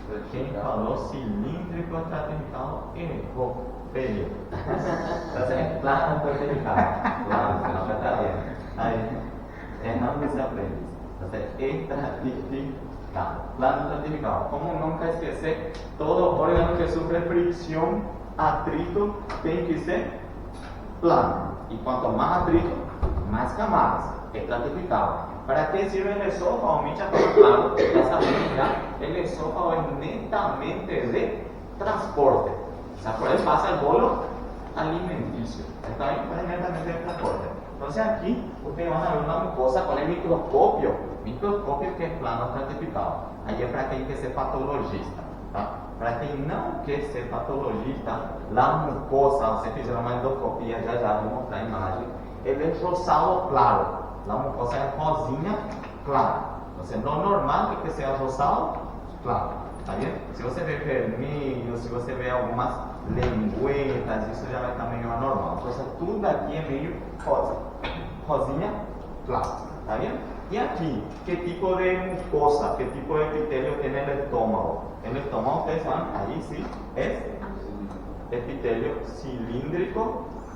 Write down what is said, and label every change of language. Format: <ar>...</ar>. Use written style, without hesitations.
<pt>Quem falou cilíndrico estratificado errou. Feio.</pt> <es>Entonces es plano estratificado. Plano, no me está bien. Ahí. Errando se aprende. Entonces, estratificado. Plano estratificado.</es> <pt>Como nunca esquecer,</pt> <es>todo órgano que sufre fricción,</es> <pt>atrito, tem que ser plano.</pt> <es>Y cuanto más atrito, más camadas. Estratificado. ¿Para qué sirve el esófago? Micha, claro, ya saben, el esófago es netamente de transporte. O sea, por él pasa el bolo alimenticio. Está bien, pero es netamente de transporte. Entonces aquí, ustedes van a ver una mucosa con el microscopio que es plano estratificado. Ahí es para quien que ser patologista. ¿Tá? Para quien no quiere ser patologista, la mucosa,</es> <pt>você fizer uma endoscopia, já vou mostrar a imagem, ele é rosado claro.</pt> <es>La mucosa es</es> <pt>rosinha clara.</pt> <es>Entonces, lo normal es que sea rosado claro. ¿Está bien?</es> <pt>Si você ve vermelho, si você ve algumas lengüetas, isso já vai estar meio anormal. Entonces, tudo aqui é meio rosa. Rosinha clara.</pt> <es>¿Está bien? Y aquí, ¿qué tipo de mucosa, qué tipo de epitelio tiene el estómago? El estómago, ustedes saben, ahí sí, es epitelio cilíndrico.</es>